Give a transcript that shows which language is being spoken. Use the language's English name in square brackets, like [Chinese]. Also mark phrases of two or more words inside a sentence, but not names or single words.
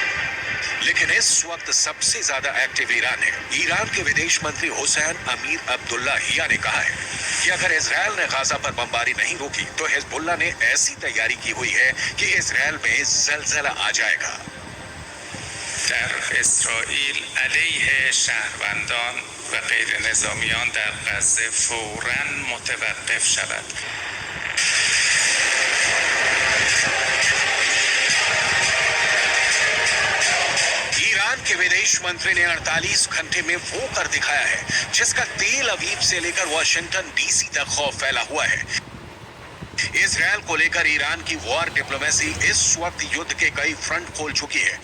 [Hindi] लेकिन इस वक्त सबसे ज्यादा एक्टिव ईरान है। ईरान के विदेश मंत्री हुसैन अमीर अब्दुल्लाहिया ने कहा है कि अगर इसराइल ने गाजा पर बमबारी नहीं रोकी तो हिजबुल्लाह ने ऐसी तैयारी की हुई है कि इसराइल में जलजला आ जाएगा। [Persian] در اسرائیل علیه شهروندان و غیر نظامیان در غزه فوراً متوقف شود. [Hindi] ईरान के विदेश मंत्री ने 48 घंटे में वो कर दिखाया है जिसका तेल अवीव से लेकर वाशिंगटन डीसी तक खौफ फैला हुआ है। इसराइल को लेकर ईरान की [English] war diplomacy [Hindi] इस वक्त युद्ध के कई फ्रंट खोल चुकी है।